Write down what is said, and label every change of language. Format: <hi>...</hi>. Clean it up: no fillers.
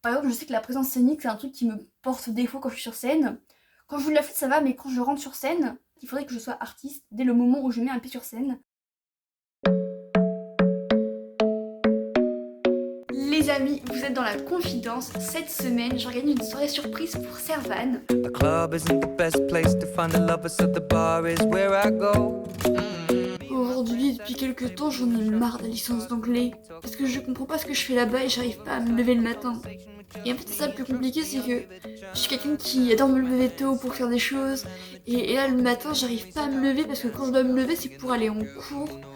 <fr>Par exemple je sais que la présence scénique c'est un truc qui me porte défaut quand je suis sur scène. Quand je joue de la flûte ça va, mais quand je rentre sur scène, il faudrait que je sois artiste dès le moment où je mets un pied sur scène. Les amis, vous êtes dans la confidence. Cette semaine, j'organise une soirée surprise pour Servan.</fr> <en>The club isn't the best place to find the lovers, so the bar is where I go.</en> <fr>Aujourd'hui, depuis quelques temps, j'en ai marre de la licence d'anglais. Parce que je comprends pas ce que je fais là-bas et j'arrive pas à me lever le matin. Et en fait, c'est ça le plus compliqué, c'est que je suis quelqu'un qui adore me lever tôt pour faire des choses. Et là, le matin, j'arrive pas à me lever parce que quand je dois me lever, c'est pour aller en cours.</fr>